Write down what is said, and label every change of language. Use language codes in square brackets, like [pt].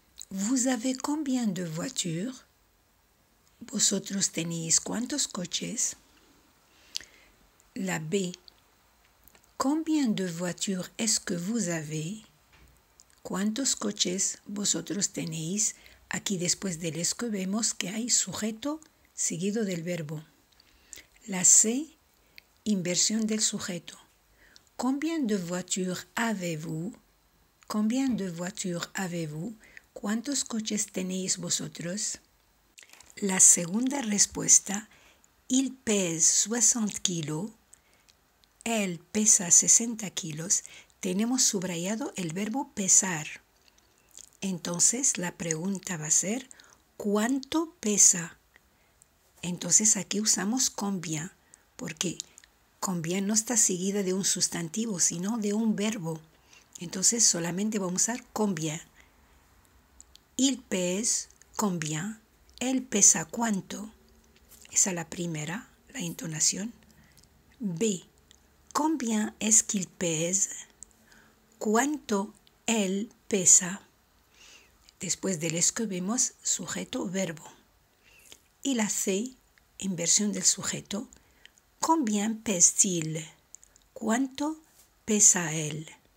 [fr] ¿Vous avez combien de voitures? [es] ¿Vosotros tenéis cuántos coches? La B. [fr] Combien de voitures est-ce que vous avez? [es] ¿Cuántos coches vosotros tenéis? Aquí después del es que vemos que hay sujeto seguido del verbo. La C, inversión del sujeto. [fr] Combien de voitures avez-vous? Combien de voitures avez-vous? [es] ¿Cuántos coches tenéis vosotros? La segunda respuesta, [fr] il pèse 60 kilos. [es] Él pesa 60 kilos. Tenemos subrayado el verbo pesar. Entonces la pregunta va a ser ¿cuánto pesa? Entonces aquí usamos combien, porque combien no está seguida de un sustantivo, sino de un verbo. Entonces solamente vamos a usar combien. [fr] Il pèse combien. [es] Él pesa cuánto. Esa es la primera, la entonación. B. [fr] Combien est-ce qu'il pèse? [es] ¿Cuánto él pesa? Después del es que vemos sujeto verbo. Y la C, inversión del sujeto. [fr] Combien pèse-t-il? [es] ¿Cuánto pesa él?